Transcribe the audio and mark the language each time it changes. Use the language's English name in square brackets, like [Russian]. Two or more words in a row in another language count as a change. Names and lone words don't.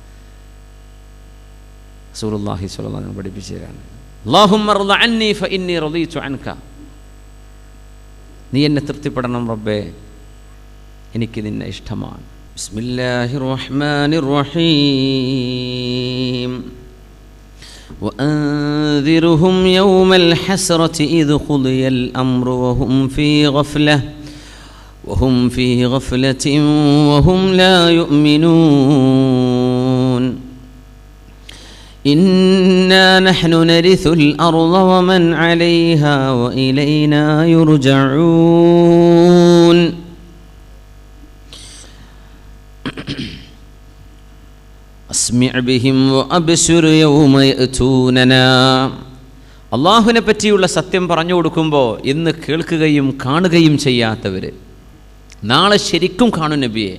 [Arabic] رسول الله صلى الله عليه وسلم [Malayalam] പഠിപ്പിച്ചു തരാണ്, [Arabic] اللهم ارض عني فإني رضيت عنك. [Malayalam] നീ എന്നെ തൃപ്തിപ്പെടണം റബ്ബേ, എനിക്ക് നിന്നെ ഇഷ്ടമാണ്. [Arabic] بسم الله الرحمن الرحيم. وأنذرهم يوم الحسرة إذ قضي الأمر وهم في غفلة وهم لا يؤمنون. إنا نحن نرث الأرض ومن عليها وإلينا يرجعون. أسمع بهم وأبصر يوم يأتوننا. [Malayalam] അള്ളാഹുവിനെ പറ്റിയുള്ള സത്യം പറഞ്ഞു കൊടുക്കുമ്പോൾ ഇന്ന് കേൾക്കുകയും കാണുകയും ചെയ്യാത്തവർ നാളെ ശരിക്കും കാണും നബിയെ.